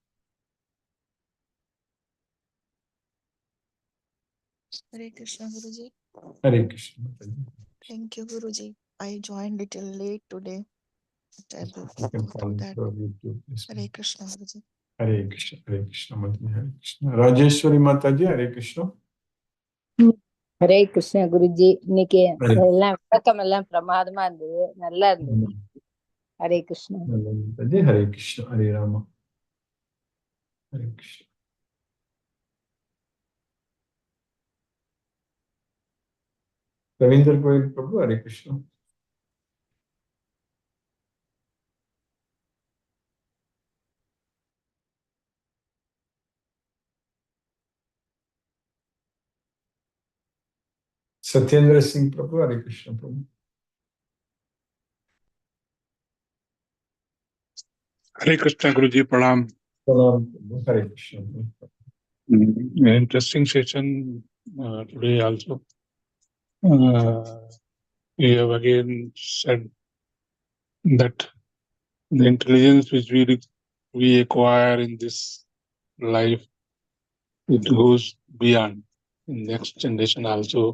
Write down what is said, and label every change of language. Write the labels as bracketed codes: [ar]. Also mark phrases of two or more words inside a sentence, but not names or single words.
[en] Hare Krishna, Guruji. Hare Krishna Mataji. Thank you, Guruji. I joined little late today. But I will You can go follow through that. YouTube. Hare Krishna, Guruji. Hare Krishna Mataji, Hare Krishna. Rajeshwari Mataji, Hare Krishna. [ta] ஹரே கிருஷ்ண குருஜி. இன்னைக்கு எல்லாம் விளக்கம் எல்லாம் பிரமாதமா இருந்தது, நல்லா இருந்தது. ஹரே கிருஷ்ணா. [en] Hare Krishna, Hare Rama. Hare Krishna. Ravindra Goyal Prabhu, Hare Krishna. Satyendra Singh Prabhu, Hare Krishna Prabhu. Hare Krishna Guruji, Pranam. Salam Prabhu, Hare Krishna. An interesting session today also. We have again said that the intelligence which we acquire in this life, it goes beyond in next generation also.